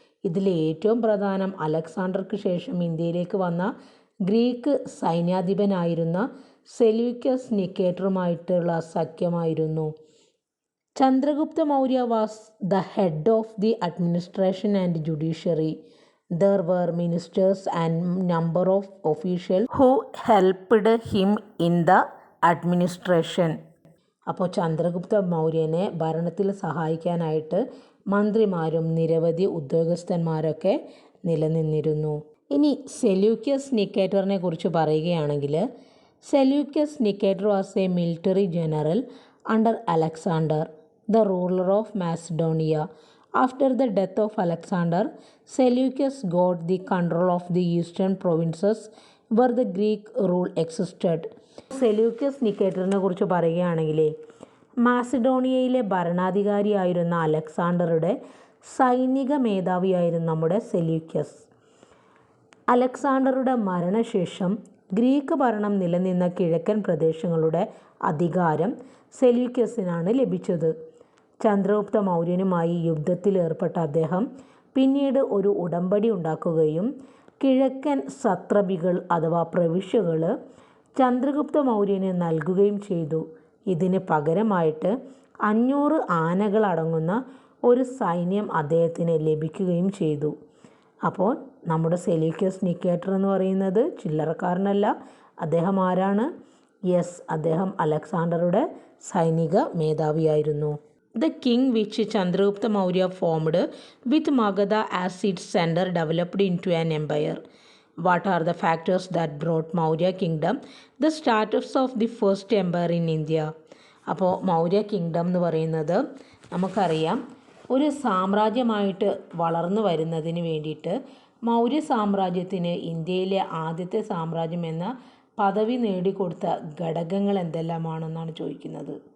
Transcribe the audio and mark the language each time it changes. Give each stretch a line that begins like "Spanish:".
Malayalam: ഇതിൽ ഏറ്റവും പ്രധാനം അലക്സാണ്ടർക്ക് ശേഷം ഇന്ത്യയിലേക്ക് വന്ന Greek സൈന്യാധിപനായിരുന്ന Seleucus നിക്കേറ്ററുമായിട്ടുള്ള സഖ്യമായിരുന്നു.
English: Chandragupta Maurya was the head of the administration and judiciary. There were ministers and number of officials who helped him in the administration.
Malayalam: അപ്പോൾ ചന്ദ്രഗുപ്ത മൗര്യനെ ഭരണത്തിൽ സഹായിക്കാനായിട്ട് മന്ത്രിമാരും നിരവധി ഉദ്യോഗസ്ഥന്മാരൊക്കെ നിലനിന്നിരുന്നു. ഇനി സെലൂക്കസ് നിക്കേറ്ററിനെ കുറിച്ച് പറയുകയാണെങ്കിൽ,
English: Seleucus Nicator was a military general under Alexander, the ruler of Macedonia. After the death of Alexander, Seleucus got the control of the eastern provinces where the Greek rule existed.
Malayalam: Seleucus നിക്കേറ്ററിനെ കുറിച്ച് പറയുകയാണെങ്കിൽ മാസിഡോണിയയിലെ ഭരണാധികാരിയായിരുന്ന അലക്സാണ്ടറുടെ സൈനിക മേധാവിയായിരുന്നു നമ്മുടെ Seleucus. അലക്സാണ്ടറുടെ മരണശേഷം Greek ഭരണം നിലനിന്ന കിഴക്കൻ പ്രദേശങ്ങളുടെ അധികാരം സെലൂക്കസിനാണ് ലഭിച്ചത്. ചന്ദ്രഗുപ്ത മൗര്യനുമായി യുദ്ധത്തിൽ ഏർപ്പെട്ട അദ്ദേഹം പിന്നീട് ഒരു ഉടമ്പടി ഉണ്ടാക്കുകയും കിഴക്കൻ സത്രപികൾ അഥവാ പ്രവിശ്യകൾ ചന്ദ്രഗുപ്ത മൗര്യന് നൽകുകയും ചെയ്തു. ഇതിന് പകരമായിട്ട് 500 ആനകളടങ്ങുന്ന ഒരു സൈന്യം അദ്ദേഹത്തിന് ലഭിക്കുകയും ചെയ്തു. അപ്പോൾ നമ്മുടെ സെലൂക്കസ് നിക്കേറ്റർ എന്ന് പറയുന്നത് ചില്ലറക്കാരനല്ല. അദ്ദേഹം ആരാണ്? അദ്ദേഹം അലക്സാണ്ടറുടെ സൈനിക മേധാവിയായിരുന്നു.
English: The king which Chandragupta Maurya formed with Magadha as its center developed into an empire. What are the factors that brought Maurya kingdom the status of the first empire in India?
Malayalam: അപ്പോൾ Maurya kingdom എന്ന് പറയുന്നത് നമുക്കറിയാം ഒരു സാമ്രാജ്യമായിട്ട് വളർന്നു വരുന്നതിന് വേണ്ടിയിട്ട് മൗര്യ സാമ്രാജ്യത്തിന് ഇന്ത്യയിലെ ആദ്യത്തെ സാമ്രാജ്യം എന്ന പദവി നേടിക്കൊടുത്ത ഘടകങ്ങൾ എന്തെല്ലാമാണെന്നാണ് ചോദിക്കുന്നത്.